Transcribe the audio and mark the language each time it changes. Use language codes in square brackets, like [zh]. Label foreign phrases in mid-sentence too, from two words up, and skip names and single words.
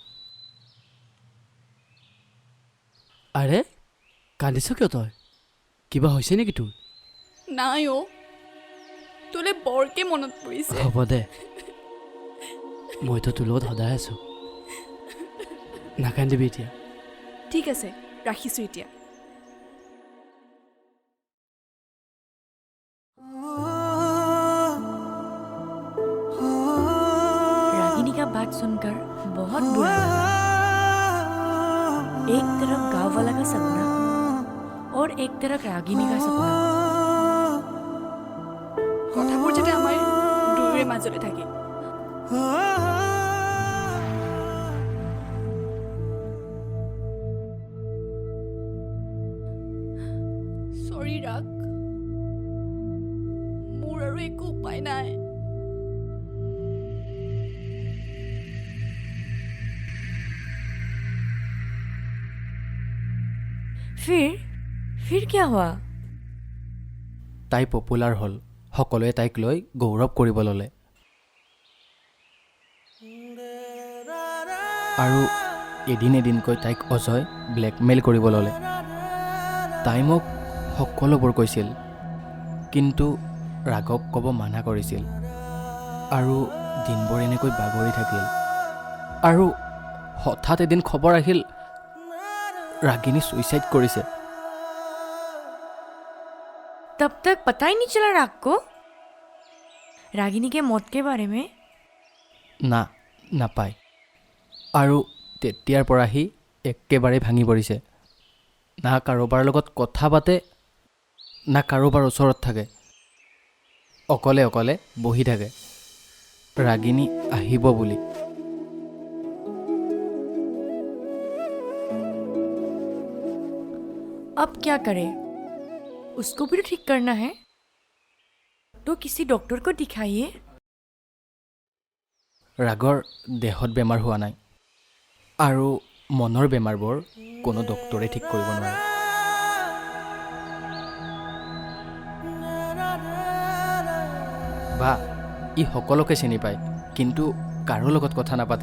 [as] আৰে কান্দিছ কিয় তই কিবা হৈছে নেকি তোৰ নাই অ' তোলৈ বৰকে মনত পৰিছে হ'ব দে মইতো তোৰ লগত সদায় আছোঁ নাকান্দিবি এতিয়া ঠিক আছে ৰাখিছোঁ এতিয়া [hi] रागिनी का बात सुनकर बहुत बुरा लगा। एक तरफ गांव वाला का सपना और एक तरफ रागिनी का सपना [as] মাজতে থাকে। চৰি ৰাগ, মোৰ আৰু একো উপায় নাই। [hi] फिर क्या हुआ? [as] তাই পপুলাৰ হ'ল, সকলোৱে তাইক লৈ গৌৰৱ কৰিব ল'লে। আৰু এদিন এদিনকৈ তাইক অজয় ব্লেকমেইল কৰিব ল'লে। তাই মোক সকলোবোৰ কৈছিল, কিন্তু ৰাগক ক'ব মানা কৰিছিল। আৰু দিনবোৰ এনেকৈ বাগৰি থাকিল। আৰু হঠাৎ এদিন খবৰ আহিল ৰাগিনী ছুইচাইড কৰিছে। [hi] तब तक पता ही नहीं चला राग को रागिनी के मौत के बारे में? [as] নাপায়। আৰু তেতিয়াৰ পৰা সি একেবাৰে ভাঙি পৰিছে। না কাৰোবাৰ লগত কথা পাতে, না কাৰোবাৰ ওচৰত থাকে। অকলে অকলে বহি থাকে, ৰাগিনী আহিব বুলি। [hi] अब क्या करे? उसको भी तो ठीक करना है, तो किसी डॉक्टर को दिखाइए। [as] ৰাগৰ দেহত বেমাৰ হোৱা নাই, আৰু মনৰ বেমাৰবোৰ কোনো ডক্তৰে ঠিক কৰিব নোৱাৰে। বা ই সকলোকে চিনি পায়, কিন্তু কাৰো লগত কথা নাপাতে।